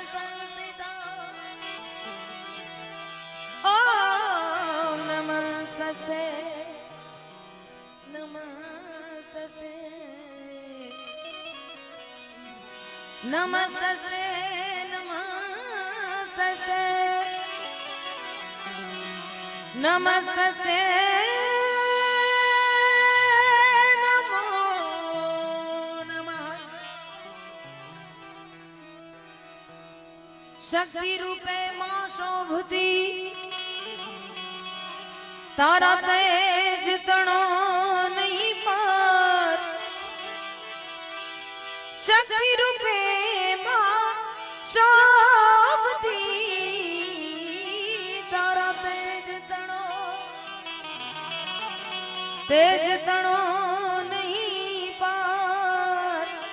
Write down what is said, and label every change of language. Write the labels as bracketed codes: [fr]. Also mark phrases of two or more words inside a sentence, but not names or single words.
[sa] ओम नमस्तसे नमस्तसे नमस्तसे नमस्तसे नमस्तसे [gu] નમો નમઃ શક્તિ રૂપે માં શોભતી તારા તેજ તણો નહીં પાર શક્તિ રૂપે માં શોભતી તારા તેજ તણો નહીં પાર